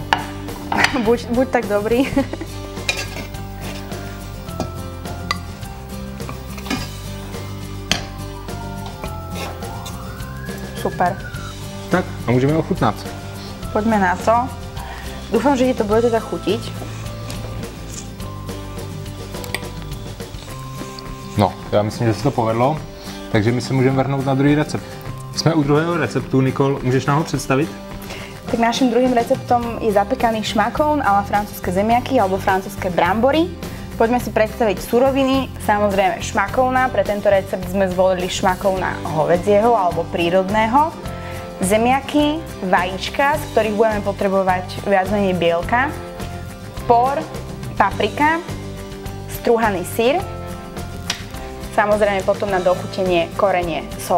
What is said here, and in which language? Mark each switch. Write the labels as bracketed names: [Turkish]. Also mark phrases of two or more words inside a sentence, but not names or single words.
[Czech] Buď tak dobrý. Super. Tak, a můžeme ochutnat. [Slovak] Poďme na to. Dúfam, že ti to bude teda chutiť. No, [Czech] já myslím, že se to povedlo, takže my se můžeme vrhnout na druhý recept. Jsme u druhého receptu, Nikol, můžeš nám ho představit? [Slovak] Tak našim druhým receptom je zapekaný šmakón a la francúzske zemiaky alebo francúzske brambory. Poďme si predstaviť suroviny, samozrejme šmakóna. Pre tento recept sme zvolili šmakóna hovedzieho alebo prírodného. Zemiaky, vajíčka, z ktorých budeme potrebovať viac menej bielka, por, paprika, strúhaný syr, samozrejme potom na dochutenie korenie, sol.